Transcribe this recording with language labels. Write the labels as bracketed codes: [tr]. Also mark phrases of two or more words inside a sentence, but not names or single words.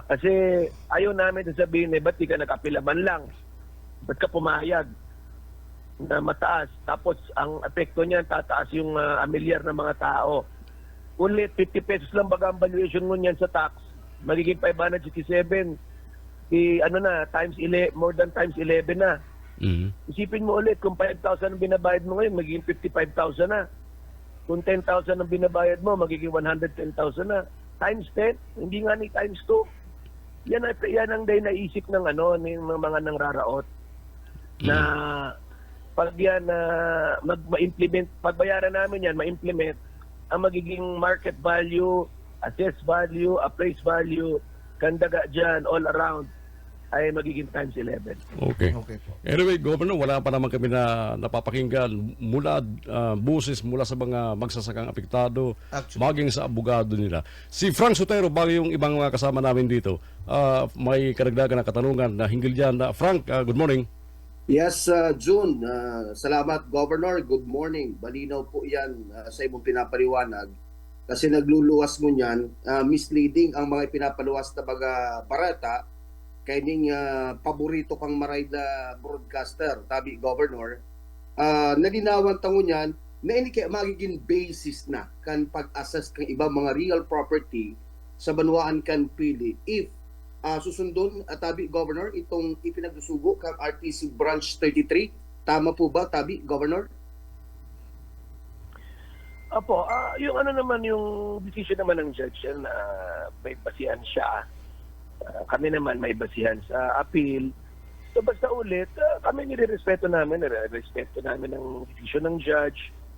[tl] Kasi ayaw namin sasabihin, ba't di ka nag-apila man lang? Ba't ka pumayag na mataas? Tapos ang epekto niyan, tataas yung amilyar ng mga tao. Ulit, 50 pesos lang baga ang valuation mo niyan sa tax. Magiging 567. Times 11, [en] more than times 11 [tl] na. Isipin mo ulit, kung 5,000 ang binabayad mo ngayon, magiging 55,000 na. Kung 10,000 ang binabayad mo, magiging 110,000 na. Times 10, hindi nga ni times 2. Yan ang naisip ng mga nangraraot. Na pag yan ma-implement, pagbayaran namin yan, ma-implement, ang magiging [en] market value, assessed value, appraised value, [tl] kandaga dyan, [en] all around, [tl] ay magiging times 11. Okay. Okay po. Anyway, Governor, wala pa naman kami na napapakinggan mula buses mula sa mga magsasakang apektado, Actually. maging sa abogado nila. Si Frank Sotero, bago yung ibang mga kasama namin dito, may karagdagan na katanungan na hinggil dyan. [en] Frank, good morning. Yes, June. Salamat, Governor. Good morning. [bik] Balinaw po yan sa imong pinapaliwanag. Kasi nagluluwas mo niyan, misleading ang mga pinapaluwas na mga barata kay ning paborito kang maray na broadcaster, tabi Governor. Nalinawan tango niyan na ini kay magiging basis na kan pag-assess kang ibang mga [en] real property [bik] sa banwaan kan pili if susundon tabi Governor itong ipinagsusugo kang RTC Branch 33. [tl] Tama po ba, tabi Governor? Apo, yung yung decision naman ng judge yan, may basihan siya. Kami naman may basihan sa appeal. So basta ulit, kami nire-respeto namin ang decision ng judge.